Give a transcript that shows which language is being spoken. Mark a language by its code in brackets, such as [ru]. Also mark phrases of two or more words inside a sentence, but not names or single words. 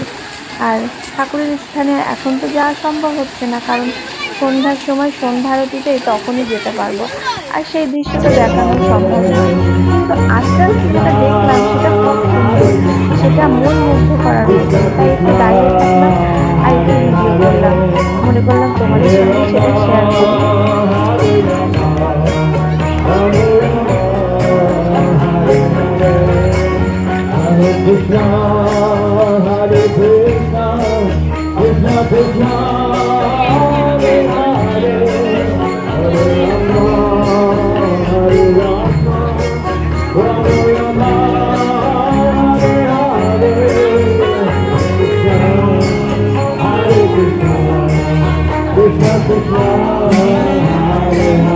[bn] আর ঠাকুরের স্থানে এখন তো যাওয়া সম্ভব হচ্ছে না, কারণ সন্ধ্যার সময় সন্ধ্যা আরতিতেই তখনই যেতে পারবো, আর সেই দৃশ্যটা দেখানো সম্ভব নয়। কিন্তু আস্তে আস্তে যেটা দেখলাম সেটা খুব সুন্দর, সেটা মন মুগ্ধ করার মতো, তাই একটু দাঁড়িয়ে থাকলাম আর একটু ভিডিও করলাম, মনে করলাম তোমাদের সঙ্গে সেটা শেয়ার করি। [sa] Krishna, Hare Krishna, Krishna Krishna, Hare Hare, Hare Rama, Hare Rama, Rama Rama, Hare Hare, Krishna, Hare Krishna, Krishna Krishna, Hare